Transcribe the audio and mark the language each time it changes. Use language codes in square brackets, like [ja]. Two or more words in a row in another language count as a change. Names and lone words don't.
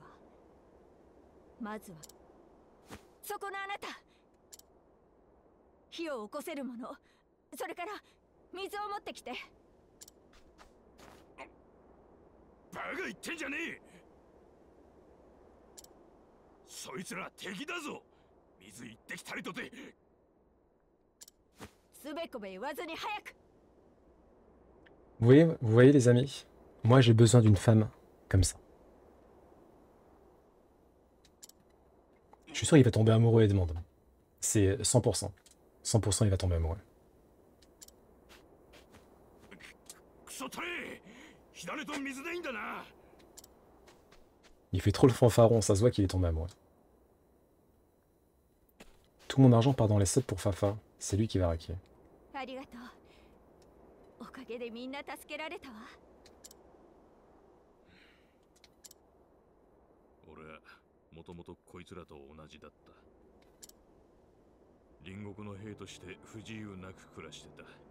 [ja] まずはそこのあなた、火を起こせるもの、それから水を持ってきて。バカ言ってんじゃねえ。そいつら敵だぞ。水一滴たりとて。すべこべ言わずに早く。 [fr] Vous voyez les amis, moi j'ai besoin d'une femme comme ça. Je suis sûr qu'il va tomber amoureux Edmond. C'est 100%. 100% il va tomber amoureux. [ja] クソたれ。火種と水でいいんだな。 [fr] Il fait trop le fanfaron, ça se voit qu'il est tombé amoureux. Tout mon argent part dans les subs pour Fafa. C'est lui qui va raquer. [ja] ありがとう。おかげでみんな助けられたわ。俺はもともとこいつらと同じだった。隣国の兵として不自由なく暮らしてた。